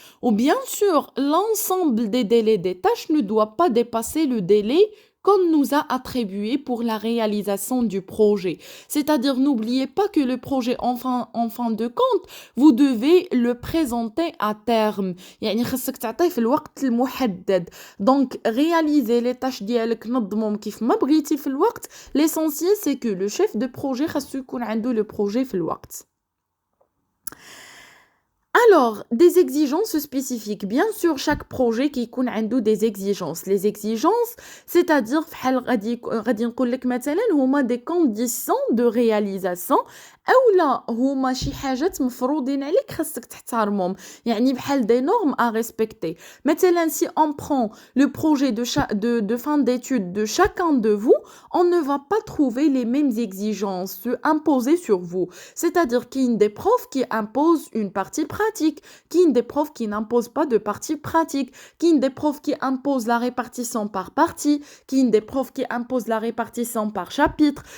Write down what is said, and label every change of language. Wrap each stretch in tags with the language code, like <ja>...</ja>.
<fr>Ou bien sûr, l'ensemble des délais des tâches ne doit pas dépasser le délai qu'on nous a attribuées pour la réalisation du projet. C'est-à-dire, n'oubliez pas que le projet, en fin de compte, vous devez le présenter à terme.</fr> <ar>يعني خصك تعطيه في الوقت المحدد.</ar> <fr>Donc, réaliser les tâches</fr> <ar>ديالك نظمهم كيف ما بغيتي في الوقت.</ar> <fr>L'essentiel, c'est que le chef de projet</fr> <ar>خاصو يكون عنده</ar> <fr>le projet</fr> <ar>في الوقت.</ar> <fr>Alors, des exigences spécifiques. Bien sûr, chaque projet qui</fr> <ar>يكون عنده</ar> <fr>des exigences. Les exigences, c'est-à-dire</fr> <ar>بحال غادي نقول لك مثلا هما</ar> <fr>des conditions de réalisation</fr> <ar>اولا هما شي حاجات مفروضين عليك خاصك تحترمهم. يعني بحال</ar> <fr>des normes à respecter. مثلا si on prend le projet de fin d'études de chacun de vous, on ne va pas trouver les mêmes exigences imposées sur vous. C'est-à-dire qu'il y a des profs qui imposent une partie pratique, qu'il y a des profs qui n'imposent pas de partie pratique, qu'il y a des profs qui imposent la répartition par partie, qu'il y a des profs qui imposent la répartition par chapitre.</fr>